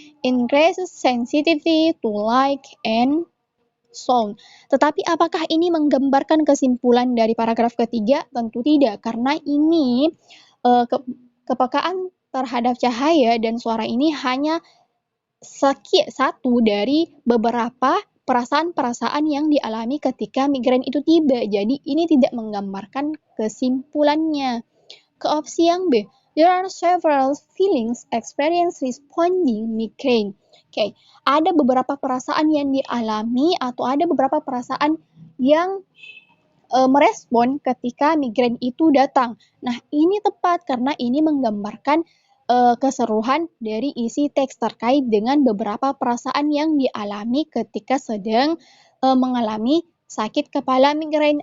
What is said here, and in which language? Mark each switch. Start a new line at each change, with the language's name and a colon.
English: Increases sensitivity to light and sound.
Indonesian: Tetapi apakah ini menggambarkan kesimpulan dari paragraf ketiga? Tentu tidak, karena ini kepekaan terhadap cahaya dan suara ini hanya satu dari beberapa perasaan-perasaan yang dialami ketika migrain itu tiba. Jadi ini tidak menggambarkan kesimpulannya. Ke opsi yang B,
English: there are several feelings experienced responding migraine.
Indonesian: Ada beberapa perasaan yang dialami atau ada beberapa perasaan yang merespon ketika migrain itu datang. Nah, ini tepat karena ini menggambarkan keseluruhan dari isi teks terkait dengan beberapa perasaan yang dialami ketika sedang mengalami sakit kepala migrain.